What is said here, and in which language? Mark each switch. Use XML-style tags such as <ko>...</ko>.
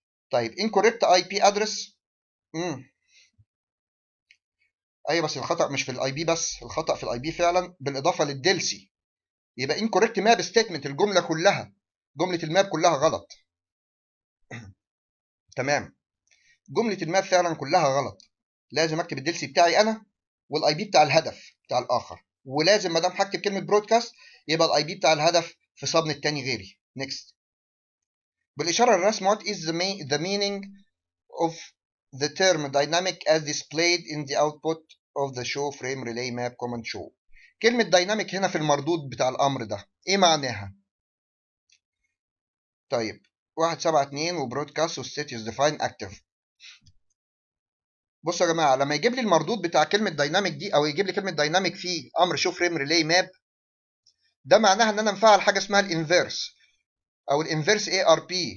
<en>طيب incorrect IP address.</en> <ar>ايوه بس الخطا مش في الاي بي بس، الخطا في الاي بي فعلا بالاضافه للدلسي. يبقى</ar> <en>incorrect map statement،</en> <ar>الجمله كلها، جمله الماب كلها غلط. تمام، جمله الماب فعلا كلها غلط. لازم اكتب الدلسي بتاعي انا والاي بي بتاع الهدف بتاع الاخر، ولازم ما دام هكتب كلمه برودكاست يبقى الاي بي بتاع الهدف في سبنت تاني غيري. نيكست. بالاشاره الرسم</ar> <en>what is the meaning of the term dynamic as displayed in the output of the show frame relay map command show.</en> <ar>كلمة dynamic هنا في المردود بتاع الأمر ده إيه معناها؟ طيب 172 وبرودكاست والستيت</ar> <en>is defined active.</en> <ar>بصوا يا جماعة، لما يجيب لي المردود بتاع كلمة dynamic دي أو يجيب لي كلمة dynamic في أمر show frame relay map، ده معناها إن أنا مفعل حاجة اسمها الانفيرس أو الانفيرس ARP.</ar>